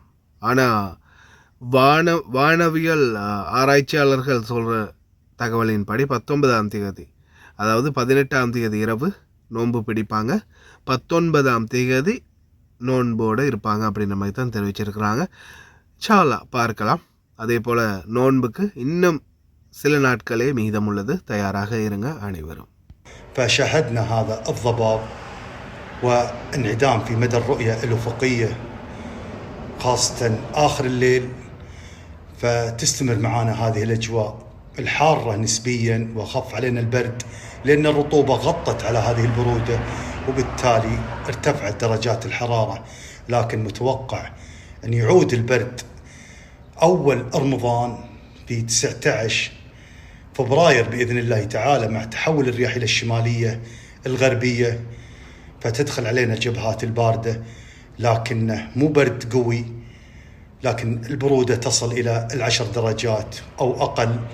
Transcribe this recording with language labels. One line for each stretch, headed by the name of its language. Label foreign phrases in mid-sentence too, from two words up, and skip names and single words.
Tamil: ஆனால் வானவியல் ஆராய்ச்சியாளர்கள் சொல்கிற தகவலின்படி 19ஆம் தேதி, அதாவது 18ஆம் தேதி இரவு நோன்பு பிடிப்பாங்க, 19ஆம் தேதி நோன்போடு இருப்பாங்க அப்படின்ற மாதிரி தான் தெரிவிச்சிருக்கிறாங்க. இன்ஷா பார்க்கலாம். அதே போல் நோன்புக்கு இன்னும் சில நாட்களே மீதம் உள்ளது. தயாராக இருங்க அனைவரும்.
Arabic: فشاهدنا هذا الضباب وانعدام في مدى الرؤية الأفقية خاصة آخر الليل، فتستمر معنا هذه الأجواء الحارة نسبيا وخف علينا البرد لأن الرطوبة غطت على هذه البرودة وبالتالي ارتفعت درجات الحرارة، لكن متوقع أن يعود البرد أول رمضان في 19 فبراير بإذن الله تعالى مع تحول الرياح إلى الشمالية الغربية، فتدخل علينا جبهات الباردة، لكنه مو برد قوي، لكن البرودة تصل إلى 10 درجات أو أقل،